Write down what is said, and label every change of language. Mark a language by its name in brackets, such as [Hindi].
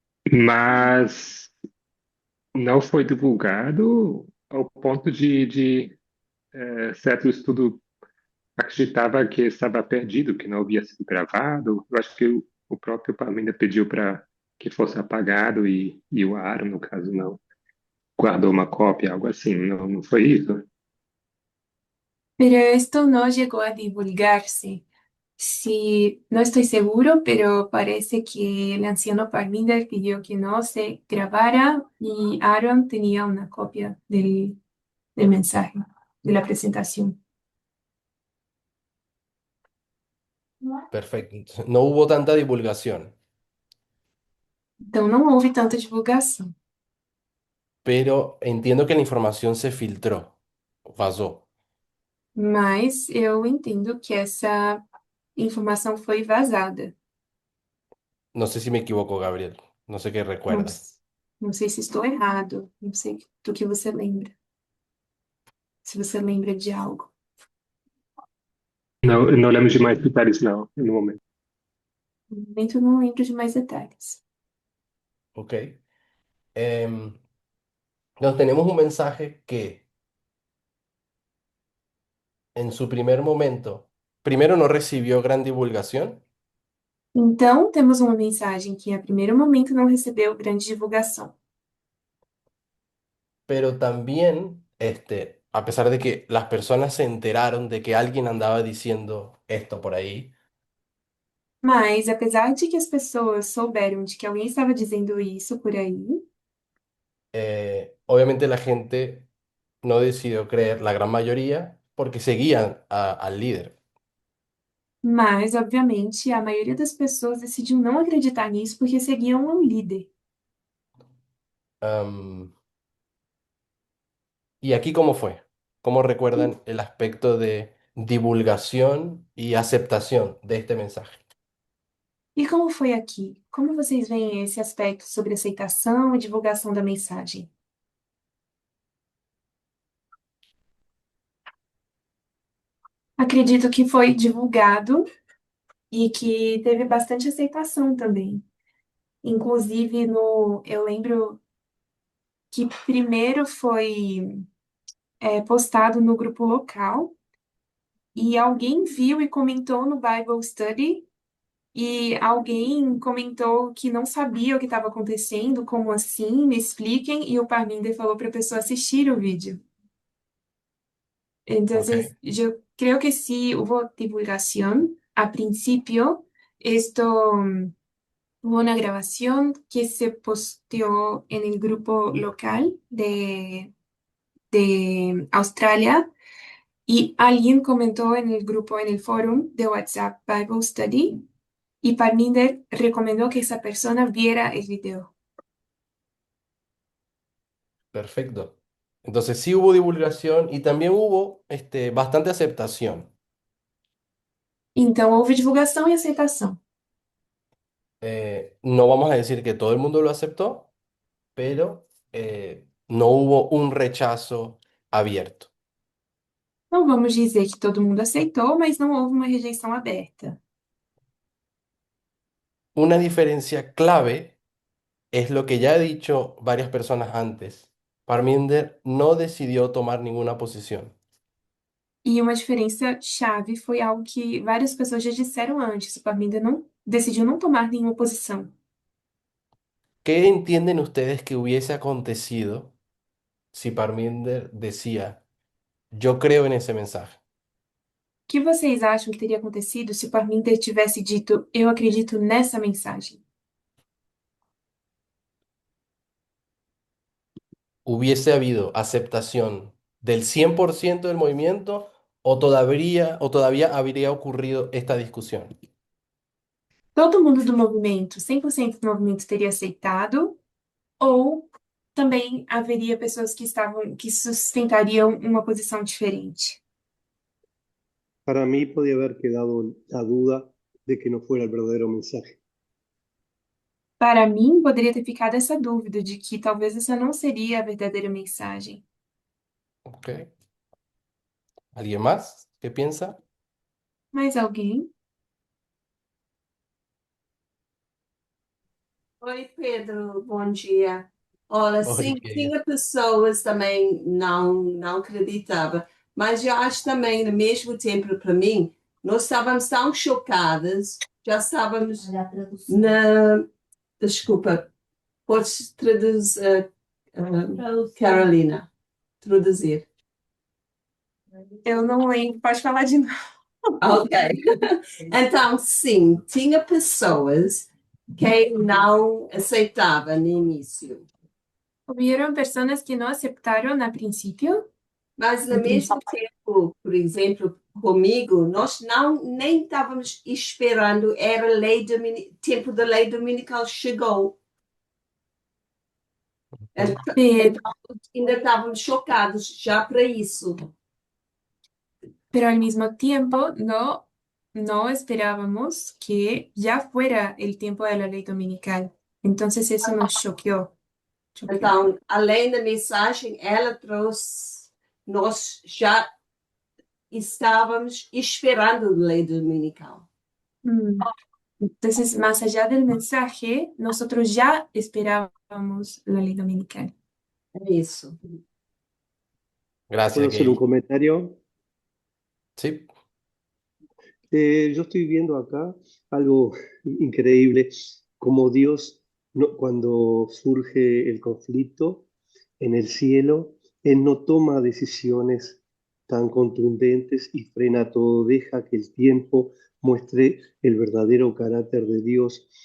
[Portuguese] Mas não foi divulgado ao ponto de certo estudo acreditava que estava perdido, que não havia sido gravado. Eu acho que o próprio Parmeida pediu para que fosse apagado e o Aaron, no caso, não guardou uma cópia, algo assim. Não, não foi isso? [Spanish] Pero esto no llegó a divulgarse. Sí, no estoy seguro, pero parece que el anciano Parminder pidió que no se grabara y Aaron tenía una copia del mensaje, de la presentación. Perfecto. No hubo tanta divulgación, [Portuguese] Então não houve tanta divulgação. [Spanish] pero entiendo que la información se filtró, vazó. [Portuguese] Mas eu entendo que essa informação foi vazada. [Spanish] No sé si me equivoco, Gabriel. No sé qué [Portuguese] Não, [Spanish] recuerdas. [Portuguese] não sei se estou errado, não sei do que você lembra. Se você lembra de algo. Não, não lembro de mais detalhes, não, no momento. No momento eu não lembro de mais detalhes. Ok. [Spanish] Em, Nos tenemos un mensaje que en su primer momento, primero no recibió gran divulgación, [Portuguese] Então, temos uma mensagem que, a primeiro momento, não recebeu grande divulgação. [Spanish] pero también, a pesar de que las personas se enteraron de que alguien andaba diciendo esto por ahí, [Portuguese] Mas, apesar de que as pessoas souberam de que alguém estava dizendo isso por aí, [Spanish] obviamente la gente no decidió creer, la gran mayoría, porque seguían al líder. [Portuguese] mas, obviamente, a maioria das pessoas decidiu não acreditar nisso porque seguiam um líder. [Spanish] Am, ¿Y aquí cómo fue? ¿Cómo recuerdan el aspecto de divulgación y aceptación de este mensaje? [Portuguese] E como foi aqui? Como vocês veem esse aspecto sobre aceitação e divulgação da mensagem? Acredito que foi divulgado e que teve bastante aceitação também. Inclusive, eu lembro que primeiro foi postado no grupo local e alguém viu e comentou no Bible Study e alguém comentou que não sabia o que estava acontecendo, como assim, me expliquem, e o Parminder falou para a pessoa assistir o vídeo. [Spanish] Entonces, Ok, yo creo que sí hubo divulgación. A principio, esto hubo una grabación que se posteó en el grupo local de Australia y alguien comentó en el grupo, en el foro de WhatsApp Bible Study y Parminder recomendó que esa persona viera el video. perfecto. Entonces sí hubo divulgación y también hubo bastante aceptación. [Portuguese] Então, houve divulgação e aceitação. [Spanish] No vamos a decir que todo el mundo lo aceptó, pero no hubo un rechazo abierto. [Portuguese] Não vamos dizer que todo mundo aceitou, mas não houve uma rejeição aberta. [Spanish] Una diferencia clave es lo que ya he dicho varias personas antes. Parminder no decidió tomar ninguna posición. [Portuguese] E uma diferença chave foi algo que várias pessoas já disseram antes. O Parminder não decidiu não tomar nenhuma posição. [Spanish] ¿Qué entienden ustedes que hubiese acontecido si Parminder decía, yo creo en ese mensaje? [Portuguese] O que vocês acham que teria acontecido se o Parminder tivesse dito, eu acredito nessa mensagem? [Spanish] ¿Hubiese habido aceptación del 100% del movimiento o todavía habría ocurrido esta discusión? [Portuguese] Todo mundo do movimento, 100% do movimento teria aceitado, ou também haveria pessoas que sustentariam uma posição diferente? [Spanish] Para mí podía haber quedado la duda de que no fuera el verdadero mensaje. [Portuguese] Para mim, poderia ter ficado essa dúvida de que talvez essa não seria a verdadeira mensagem. [Spanish] ¿Ok? ¿Alguien más? ¿Qué piensa? [Portuguese] Mais alguém? Oi, Pedro, bom dia. Olha, sim, [Spanish] Oye, [Portuguese] tinha pessoas também não acreditava, mas eu acho também, no mesmo tempo, para mim, nós estávamos tão chocadas, já estávamos na... Desculpa, podes traduzir, Carolina, traduzir. Eu não lembro. Pode falar de novo. Ok. Então, sim, tinha pessoas que não aceitavam no início. [Spanish] Hubieron personas que no aceptaron al principio. [Portuguese] Mas, ao mesmo tempo, por exemplo, comigo, nós nem estávamos esperando, era tempo da lei dominical chegou. [Spanish] Pero, [Portuguese] Ainda estávamos chocados já para isso. [Spanish] pero al mismo tiempo no esperábamos que ya fuera el tiempo de la ley dominical. Entonces eso nos choqueó. [Portuguese] Então, além da mensagem, ela trouxe, nós já estávamos esperando a lei dominical. [Spanish] Entonces, más allá del mensaje, nosotros ya esperábamos la ley dominical. [Portuguese] É isso. [Spanish] Gracias, ¿Puedo hacer un Kelly. comentario? Sí. Yo estoy viendo acá algo increíble, como Dios, cuando surge el conflicto en el cielo, Él no toma decisiones tan contundentes y frena todo, deja que el tiempo muestre el verdadero carácter de Dios.